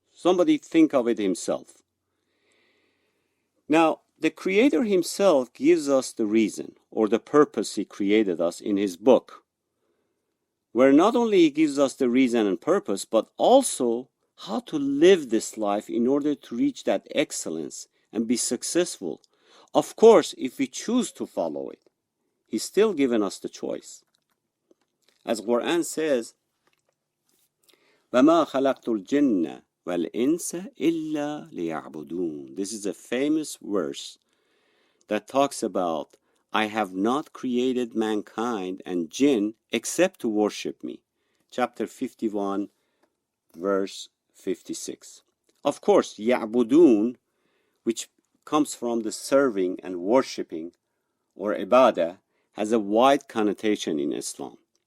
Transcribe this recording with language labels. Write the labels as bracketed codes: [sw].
[en] Somebody think of it himself. Now, the Creator himself gives us the reason or the purpose he created us in his book, where not only he gives us the reason and purpose, but also how to live this life in order to reach that excellence and be successful. Of course, if we choose to follow it, he's still given us the choice. As Quran says, [ar] وَمَا خَلَقْتُ الْجِنَّ وَالْإِنسَ إِلَّا لِيَعْبُدُونَ. [en] This is a famous verse that talks about, I have not created mankind and jinn except to worship me. Chapter 51, verse 56. Of course, يَعْبُدُونَ, which comes from the serving and worshipping, or ibadah, has a wide connotation in Islam.